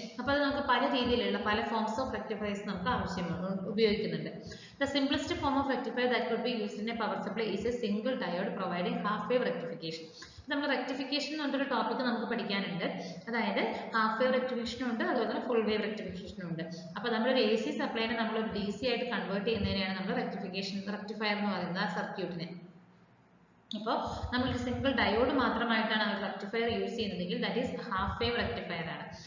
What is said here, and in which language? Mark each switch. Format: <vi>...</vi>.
<ml>അപ്പോൾ അത് നമുക്ക് പല രീതിയിലുള്ള പല ഫോംസ് ഓഫ് റെക്ടിഫയേഴ്സ് നമുക്ക് ഉപയോഗിക്കുന്നുണ്ട്.</ml> <en>The simplest form of rectifier that could be used in a power supply is a single diode providing half wave rectification.</en> <ml>നമ്മൾ റെക്ടിഫിക്കേഷൻ എന്ന് പറഞ്ഞൊരു ടോപ്പിക് നമുക്ക് പഠിക്കാനുണ്ട്. അതായത് ഹാഫ് വേവ് റെക്ടിഫിക്കേഷനും ഉണ്ട്, അതുപോലെ തന്നെ ഫുൾ വേവ് റെക്ടിഫിക്കേഷനും ഉണ്ട്. അപ്പോൾ നമ്മളൊരു AC സപ്ലൈനെ നമ്മളൊരു DC ആയിട്ട് കൺവേർട്ട് ചെയ്യുന്നതിനെയാണ് നമ്മൾ റെക്ടിഫയർ എന്ന് പറയുന്നത് ആ സർക്യൂട്ടിനെ. അപ്പോൾ നമ്മളൊരു സിംഗിൾ ഡയോഡ് മാത്രമായിട്ടാണ് ആ റെക്ടിഫയർ യൂസ് ചെയ്യുന്നതെങ്കിൽ</ml> <en>that is half wave rectifier</en> <ml>ആണ്.</ml>